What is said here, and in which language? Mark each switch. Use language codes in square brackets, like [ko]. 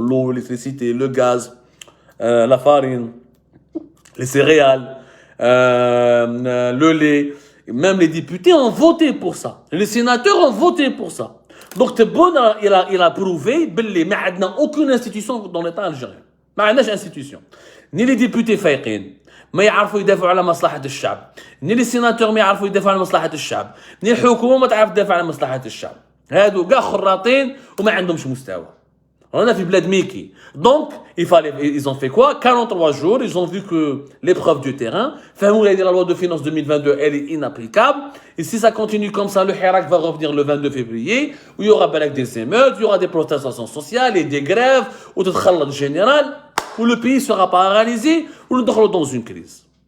[fr] L'eau, l'électricité, le gaz, la farine, les céréales, le lait. Même les députés ont voté pour ça. Les sénateurs ont voté pour ça. Donc Tebboune, il a prouvé qu'il n'y a aucune institution dans l'État algérien. [ar] ما عندناش institution. [fr] Ni les députés [ar] فايقين ما يعرفوا يدافعوا على مصلحة الشعب، ني لي سيناتور ما يعرفوا يدافعوا على مصلحة الشعب، ني الحكومة ما تعرف تدافع على مصلحة الشعب. هادو كاع خراطين وما عندهمش مستوى. [fr] On a vu Bled Mickey. Donc, ils ont fait quoi? 43 jours, ils ont vu que l'épreuve du terrain, la loi de finances 2022, elle est inapplicable. Et si ça continue comme ça, le Hirak va revenir le 22 février, où il y aura des émeutes, il y aura des protestations sociales et des grèves, ou de khalad général, où le pays sera paralysé, où nous sommes dans une crise.